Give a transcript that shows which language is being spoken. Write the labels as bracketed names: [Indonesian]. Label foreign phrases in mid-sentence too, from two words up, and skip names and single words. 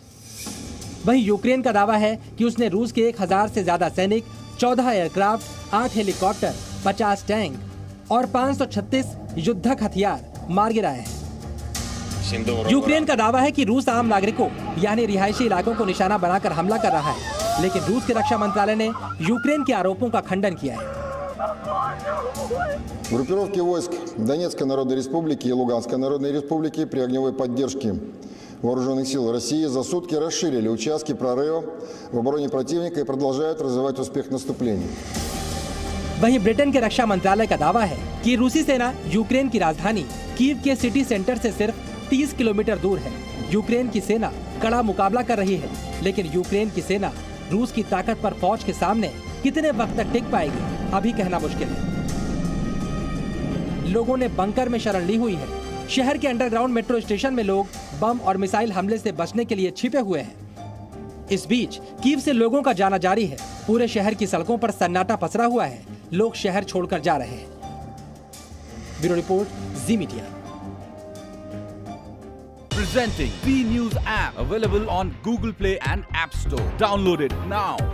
[Hindi] वहीं यूक्रेन का दावा है कि उसने रूस के 1000 से ज्यादा सैनिक, 14 एयरक्राफ्ट, 8 हेलीकॉप्टर, 50 टैंक और 536 युद्धक हथियार मार गिराए हैं। यूक्रेन का दावा है कि रूस आम नागरिकों यानी रिहायशी इलाकों को निशाना बनाकर हमला कर रहा है, लेकिन रूस के रक्षा मंत्रालय ने यूक्रेन के आरोपों का खंडन किया है। [Russian] Группировки войск Донецкой Народной Республики и Луганской Народной Республики при огневой поддержке Вооруженных сил России за сутки расширили участки прорыва в обороне противника и продолжают развивать успех наступления. [Hindi] वहीं ब्रिटेन के रक्षा मंत्रालय का दावा है कि रूसी सेना यूक्रेन की राजधानी कीव के सिटी सेंटर से सिर्फ 30 किलोमीटर दूर है। यूक्रेन की सेना कड़ा मुकाबला कर रही है, लेकिन यूक्रेन की सेना रूस की ताकत पर फौज के सामने कितने वक्त तक टिक पाएगी, अभी कहना मुश्किल है। लोगों ने बंकर में शरण ली हुई है। शहर के [English] underground metro station [Hindi] में लोग बम और मिसाइल हमले से बचने के लिए छिपे हुए हैं। इस बीच कीव से लोगों का जाना जारी है। पूरे शहर की सड़कों पर सन्नाटा पसरा हुआ है। लोग शहर छोड़कर जा रहे हैं। [English] bureau report, [Hindi] जी मीडिया। [English] Presenting B News app, available on Google Play and App Store. Download it now.